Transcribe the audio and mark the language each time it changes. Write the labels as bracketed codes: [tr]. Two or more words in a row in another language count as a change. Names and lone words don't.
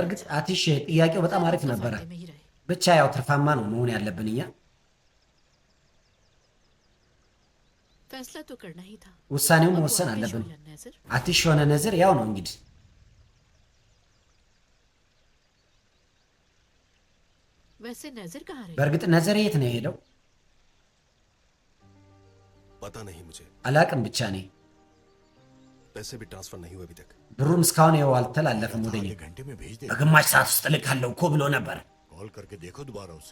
[am] በእርግጥ [hi] अच्छा [am] አቲሽ ጥያቄው በጣም አሪፍ [hi] तो [am] ነበረ። [hi] फायदे में ही रहे। [am] ብቻ ያው ትርፋማ ነው መሆን ያለብን እኛ። [hi] फैसला तो करना ही था [am] ውሳኔውን [hi] अब वो [am] መወሰን [hi] आतिश [am] አለብን። [hi] हो या नजर, [am] አቲሽ የሆነ ነዝር ያው ነው እንግዲህ። [hi] वैसे नजर कहाँ रही [am] በእርግጥ ነዘር የት ነው የሄደው? [hi] पता नहीं मुझे [am] አላቅም ብቻ ነኝ [hi] पैसे भी ट्रांसफर नहीं हुए अभी तक [am] ብሩም እስካሁን ይኸው አልተላለፈም ወደ እኔ [hi] आधे घंटे में भेज दे [am] በግማሽ ሰዓት ውስጥ እልካለሁ እኮ ብሎ ነበር [hi] कॉल करके देखो दोबारा उसे